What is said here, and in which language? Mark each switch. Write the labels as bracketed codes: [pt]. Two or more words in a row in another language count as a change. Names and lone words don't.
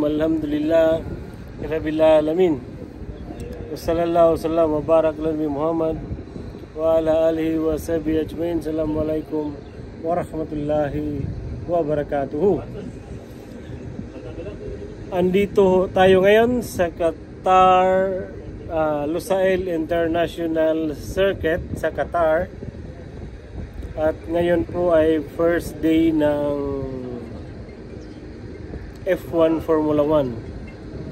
[ar] الحمد لله رب العالمين. وصلى الله وسلم وبارك على نبي محمد وعلى آله وصحبه أجمعين. السلام عليكم ورحمة الله وبركاته. [tl] Andito tayo ngayon sa Qatar Lusail International Circuit sa Qatar. At ngayon po ay [en] first day [tl] ng F1 Formula 1.